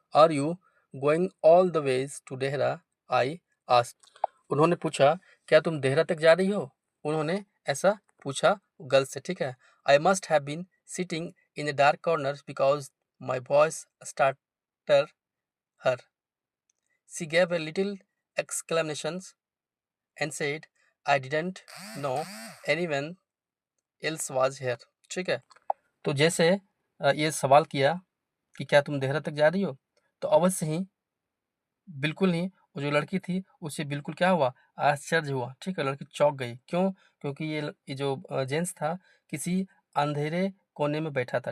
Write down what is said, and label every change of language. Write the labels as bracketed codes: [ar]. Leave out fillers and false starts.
[en] Are you going all the ways to Dehra? I asked. [hi] उन्होंने पूछा, क्या तुम देहरा तक जा रही हो? उन्होंने ऐसा पूछा गर्ल्स से, ठीक है। [en] I must have been sitting in the dark corner because my voice startled her. She gave a little exclamation and said, I didn't know anyone else was here. [hi] ठीक है। तो जैसे ये सवाल किया कि क्या तुम देहरा तक जा रही हो, तो अवश्य ही, बिल्कुल नहीं, वो जो लड़की थी उसे बिल्कुल क्या हुआ, आश्चर्य हुआ। ठीक है, लड़की चौंक गई। क्यों? क्योंकि ये जो जेंट्स था किसी अंधेरे कोने में बैठा था।